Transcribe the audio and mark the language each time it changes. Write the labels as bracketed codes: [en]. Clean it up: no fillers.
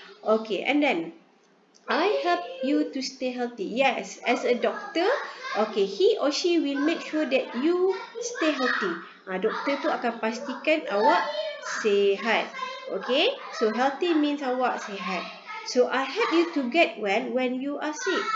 [en] Okay, and then I help you to stay healthy. Yes, as a doctor, okay, he or she will make sure that you stay healthy. [ms] Doktor tu akan pastikan awak sihat. [en] Okay, so healthy means [ms] awak sihat. [en] So I help you to get well when you are sick.